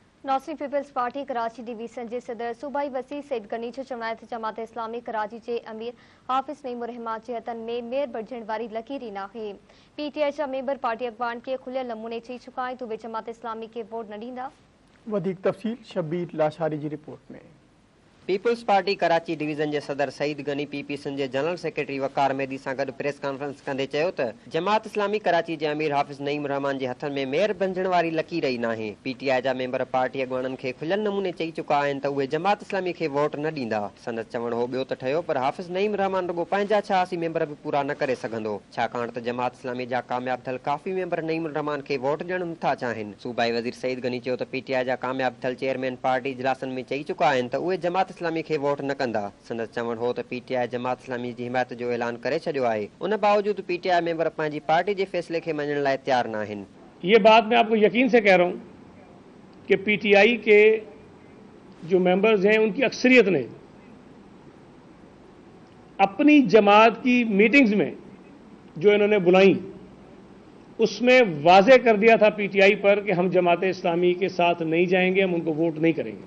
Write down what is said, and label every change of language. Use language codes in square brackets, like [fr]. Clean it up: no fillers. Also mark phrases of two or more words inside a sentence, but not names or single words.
[sd] नौसरी पीपल्स पार्टी कराची डिवीजन के सदर सूबाई वसी सईद गनी जो चवणाए त जमात इस्लामी कराची के अमीर हाफिज नईम रहमान के हथन में मेयर बणजण वारी लकीर नाहे। PTI जा मेंबर पार्टी अगवान के खुलियल नमूने चई चुका आहिनि तो वे जमात इस्लामी के वोट न ॾींदा। वधीक तफ़सील शब्बीर लाशारी की रिपोर्ट में। पीपल्स पार्टी कराची डिवीजन के सदर सईद गनी पीपीएस के [en] general secretary [sd] वकार मेदी से गड [en] press conference [sd] कंदे चयो त जमात इस्लामी कराची के अमीर हाफिज नईम रहमान के हथन में मेयर बणजण वारी लकीर ही नाहे। PTI जा मेंबर पार्टी अगवानन के खुलियल नमूने चई चुका आहिनि त उहे जमात इस्लामी के वोट न ॾींदा। संदसि चवण हो ॿियो त ठहियो पर हाफिज नईम रहमान रुगो पंहिंजा 86 मेंबर भी पूरा न करे सघंदो, छाकाणि त जमात इस्लामी जा कामयाब थियल काफ़ी मेंबर नईम रहमान के वोट ॾियण नथा चाहिनि। सूबाई वज़ीर सईद गनी चयो त PTI जा कामयाब थियल चेयरमैन पार्टी इजलासन में चई चुका आहिनि त उहे जमात इस्लामी के वोट न कंदा। संदसि चवण हो त PTI जमात इस्लामी की हिमायत जो ऐलान करे छॾियो आहे। उन बावजूद PTI मेंबर पंहिंजी पार्टी के फैसले के मञण लाइ तैयार न आहिनि। [ur] یہ بات میں آپ کو یقین سے کہہ رہا ہوں کہ PTI کے جو ممبرز ہیں ان کی اکثریت نے اپنی جماعت کی میٹنگز میں جو انہوں نے بلائی اس میں واضح کر دیا تھا PTI پر کہ ہم جماعت اسلامی کے ساتھ نہیں جائیں گے، ہم ان کو ووٹ نہیں کریں گے.